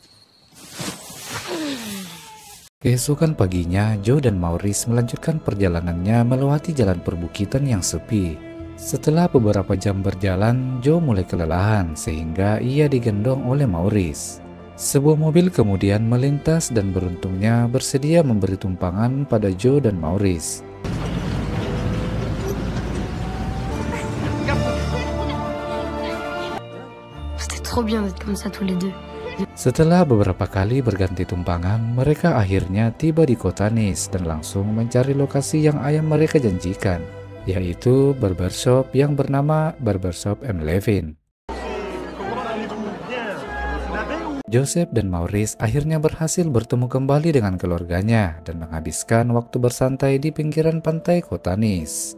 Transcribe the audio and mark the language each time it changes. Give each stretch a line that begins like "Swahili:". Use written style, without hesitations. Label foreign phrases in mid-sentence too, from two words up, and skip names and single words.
Indonesian: Keesokan paginya, Joe dan Maurice melanjutkan perjalanannya melewati jalan perbukitan yang sepi. Setelah beberapa jam berjalan, Joe mulai kelelahan sehingga ia digendong oleh Maurice. Sebuah mobil kemudian melintas dan beruntungnya bersedia memberi tumpangan pada Joe dan Maurice.
French: C'était trop bien d'être comme ça tous les deux.
Indonesian: Setelah beberapa kali berganti tumpangan, mereka akhirnya tiba di kota Nice dan langsung mencari lokasi yang ayah mereka janjikan, yaitu barbershop yang bernama Barbershop M. Levin. Joseph dan Maurice akhirnya berhasil bertemu kembali dengan keluarganya dan menghabiskan waktu bersantai di pinggiran pantai kota Nice.